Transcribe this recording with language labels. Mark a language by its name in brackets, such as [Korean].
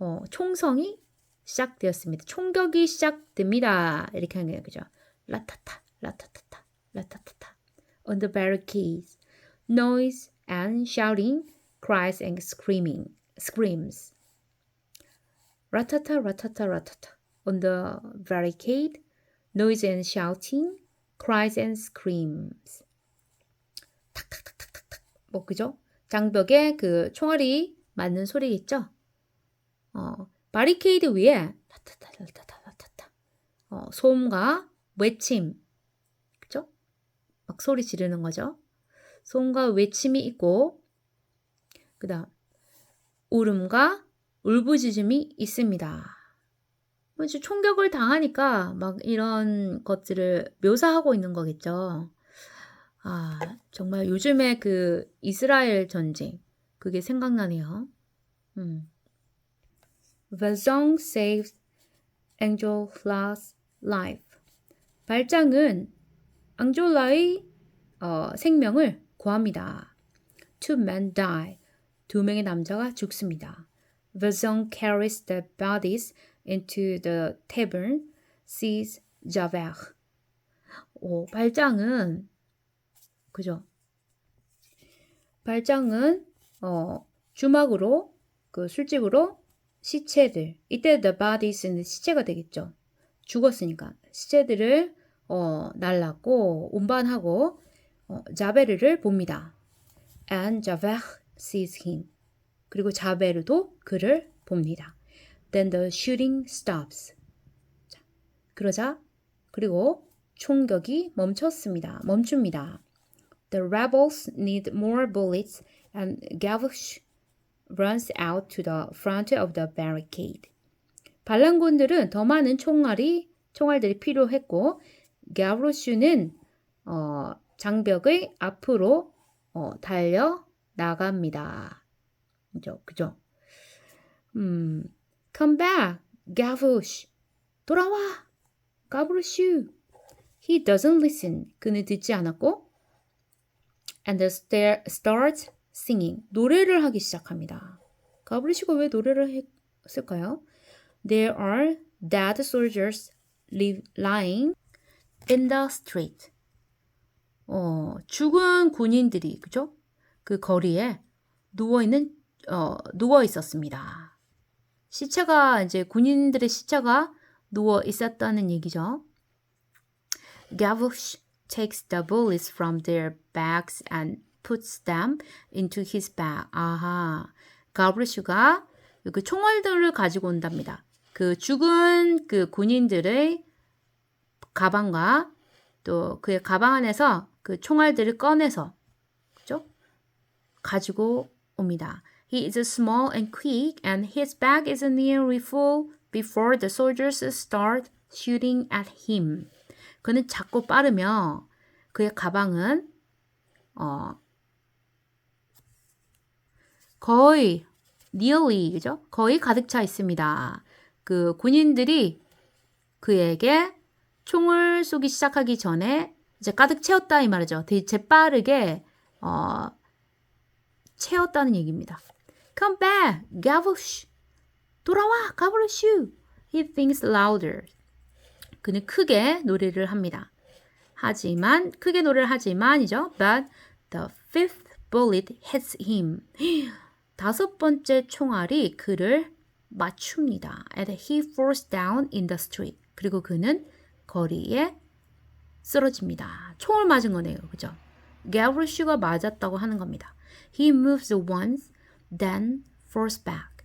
[Korean] 총성이 시작되었습니다. 총격이 시작됩니다. 이렇게 하는 거예요. 그죠? 라타타, 라타타타, 라타타타. [English] On the barricades. Noise and shouting, cries and screams. Ratata, ratata, ratata. On the barricade, noise and shouting, cries and screams. [Korean] 탁탁탁탁탁탁. 그죠? 장벽에 그 총알이 맞는 소리겠죠? 바리케이드 위에 타타타타타타타. 소음과 외침. 그죠? 막 소리 지르는 거죠. 소음과 외침이 있고 그다음 울음과 울부짖음이 있습니다. 총격을 당하니까 막 이런 것들을 묘사하고 있는 거겠죠. 정말 요즘에 그 이스라엘 전쟁 그게 생각나네요. [English] Valjean saves Angela's life. [Korean] 발장은 앙졸라의 생명을 구합니다. [English] Two men die. [Korean] 2명의 남자가 죽습니다. [English] Valjean carries the bodies into the tavern, sees Javert. [Korean] 발장은 그죠? 발장은 주막으로 그 술집으로 시체들 이때 the bodies는 시체가 되겠죠. 죽었으니까 시체들을 날랐고 운반하고 자베르를 봅니다. [English] And Javert sees him. [Korean] 그리고 자베르도 그를 봅니다. [English] Then the shooting stops. [Korean] 그리고 총격이 멈춥니다. [English] The rebels need more bullets and Gavroche runs out to the front of the barricade. [Korean] 반란군들은 더 많은 총알들이 필요했고 가브로슈는 장벽의 앞으로 달려 나갑니다. 그죠? [English] Come back, Gavroche. [Korean] 돌아와, 가브로슈. [English] He doesn't listen. [Korean] 그는 듣지 않았고 [English] and starts singing. [Korean] 노래를 하기 시작합니다. 가브로슈가 왜 노래를 했을까요? [English] There are dead soldiers lying in the street. [Korean] 죽은 군인들이 그죠? 그 거리에 누워 있었습니다. 시체가 이제 군인들의 시체가 누워 있었다는 얘기죠. [English] Gavroche takes the bullets from their bags and puts them into his bag. [Korean] 아하, 가브로슈가 그 총알들을 가지고 온답니다. 그 죽은 그 군인들의 가방과 또 그의 가방 안에서 그 총알들을 꺼내서 그죠? 가지고 옵니다. [English] He is small and quick and his bag is nearly full before the soldiers start shooting at him. [Korean] 그는 작고 빠르며 그의 가방은 거의 nearly 그죠? 거의 가득 차 있습니다. 그 군인들이 그에게 총을 쏘기 시작하기 전에 이제 가득 채웠다 이 말이죠. 되게 재빠르게 채웠다는 얘기입니다. [English] Come back, Gavroche. [Korean] 돌아와, 가브로슈. [English] He thinks louder. [Korean] 그는 크게 노래를 합니다. 크게 노래를 하지만이죠. [English] But the fifth bullet hits him. [Korean] 5번째 총알이 그를 맞춥니다. [English] And he falls down in the street. [Korean] 그리고 그는 거리에 쓰러집니다. 총을 맞은 거네요. 그죠? 가브로슈가 맞았다고 하는 겁니다. [English] He moves once, then falls back.